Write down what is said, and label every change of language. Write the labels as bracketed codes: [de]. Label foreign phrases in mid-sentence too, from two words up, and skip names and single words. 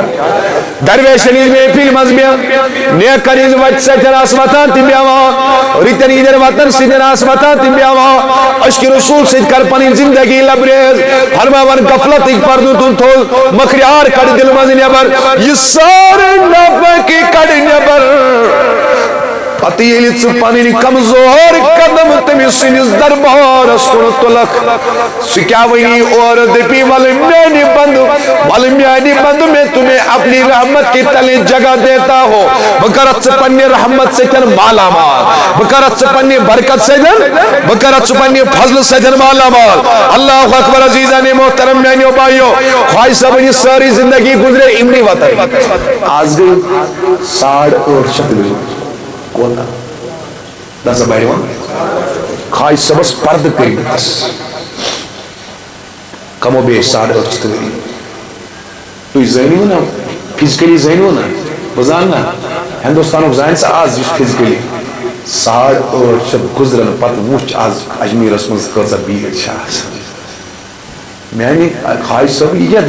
[ks] درویشن ہِنٛزِ محفِلہِ منٛز بیہہ نیکن ہِنٛزِ وتہِ سۭتۍ آس وتھان تِم بیہوان رٕتٮ۪ن ہِنٛدٮ۪ن وتن سۭتۍ آس وتھان تِم بیہوان عشقِ رسول سۭتۍ کر پنٕنۍ زندگی لبریز فرماوان غفلتٕکۍ پردٕ تُل تھوٚد مکریار کڑ دل منٛز نٮ۪بر یہِ سارے نفقہِ کڑ نٮ۪بر پتہٕ ییٚلہِ ژٕ پنٕنۍ کمزور قدم تٔمِس سٕنٛدِس دربارس کُن تُلکھ سُہ کیٛاہ وَنی اورٕ دٔپی ولہٕ میانہِ بندٕ [ur] میں تمہیں اپنی رحمت کی تلے جگہ دیتا ہو [ks] بہٕ کرتھ ژٕ پننہِ رحمت سۭتۍ مالا مال بہٕ کرتھ ژٕ پننہِ برکت سۭتۍ بہٕ کرتھ ژٕ پننہِ فضلہٕ سۭتۍ مالا مال [ar] اللہ اکبر [ks] عزیزان محترم میانیو بھائیو خواجہ صٲبن یہِ سٲرٕے زندگی گُزرے یِمنٕے وتن آز گٔے 850 کوتاہ دسا بڑھوان خواجہ صٲبس پردٕ کٔرمٕتِس کمو بیش 850 ؤری تُہۍ زٲنِو نا فزکلی زٲنِو نا بہٕ زانہٕ نا ہندوستانُک زانہِ سا آز یُس فزکلی 850 گُزرن پتہٕ وٕچھ آز اجمیرس منٛز کۭژاہ بھیٖڑ چھِ آسان میانہِ خواجہ صٲب یہِ کیٛاہ